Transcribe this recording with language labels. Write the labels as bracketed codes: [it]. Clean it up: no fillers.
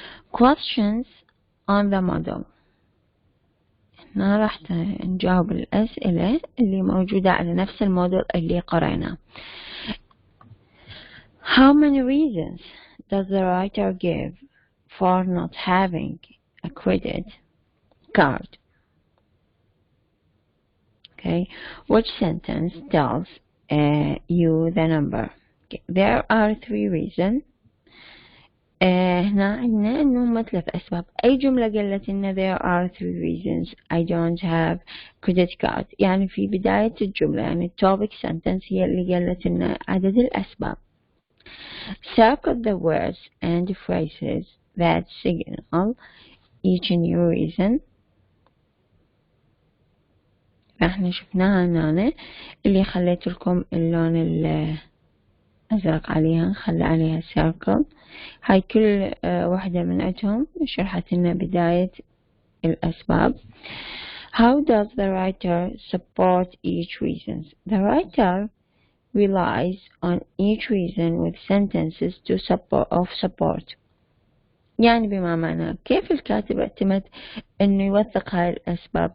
[en] questions on the model، [ar] هنا راح نجاوب الأسئلة اللي موجودة على نفس الموديل اللي قرأناه. [en] How many reasons does the writer give for not having a credit card? Okay, which sentence tells you the number? Okay. There are 3 reasons. [ar] هنا عندنا إنه 3 أسباب. أي جملة قالت إن [en] there are 3 reasons I don't have credit card، [ar] يعني في بداية الجملة، يعني topic sentence هي اللي قالت إن عدد الأسباب. [en] Circle the words and phrases that signal each new reason. [ar] فاحنا شفناها هنا اللي خليت لكم اللون الأزرق عليها، خلي عليها circle. هاي كل واحدة من عندهم شرحت لنا بداية الأسباب. [en] How does the writer support each reason? The writer relies on each reason with sentences of support. [ar] يعني بما معناه كيف الكاتب اعتمد انه يوثق هاي الاسباب.